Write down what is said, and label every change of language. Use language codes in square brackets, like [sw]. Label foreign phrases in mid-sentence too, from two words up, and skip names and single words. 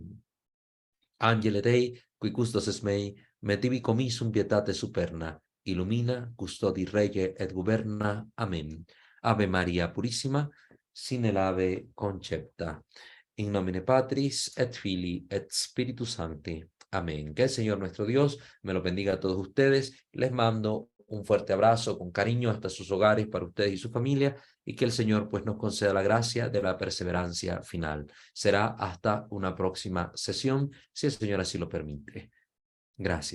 [la] Angele Dei, qui custos es mei, metivi commissum pietate superna, illumina, custodi rege et guberna. Amén. Ave Maria Purissima, sine lave concepta. In nomine Patris et Filii et Spiritus Sancti. Amén. [es] Que el Señor nuestro Dios me lo bendiga a todos ustedes. Les mando un fuerte abrazo con cariño hasta sus hogares para ustedes y su familia y que el Señor pues nos conceda la gracia de la perseverancia final. Será hasta una próxima sesión, si el Señor así lo permite.